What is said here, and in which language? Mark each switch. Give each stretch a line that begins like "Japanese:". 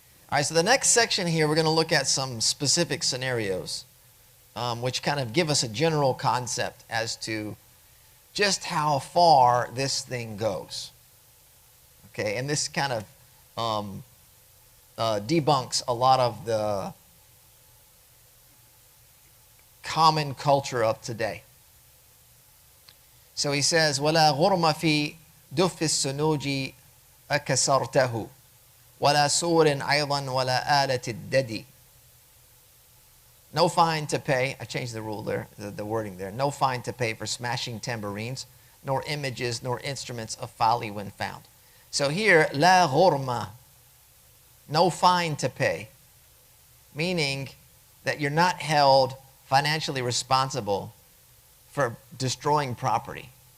English: All right, so the next section here, we're going to look at some specific scenarios, which kind of give us a general concept as to just how far this thing goes. Okay, and this kind of debunks a lot of the common culture of today. So he says,
Arabic: وَلَا غُرْمَ فِي دُفِّ السُّنُوجِ أَكَسَرْتَهُ وَلَا سُورٍ أَيْضًا وَلَا آلَةِ الدَّدِ.
English: No fine to pay, I changed the rule there, the wording there. No fine to pay for smashing tambourines, nor images, nor instruments of folly when found. So here, la ghurma, no fine to pay, meaning that you're not held financially responsible for destroying property.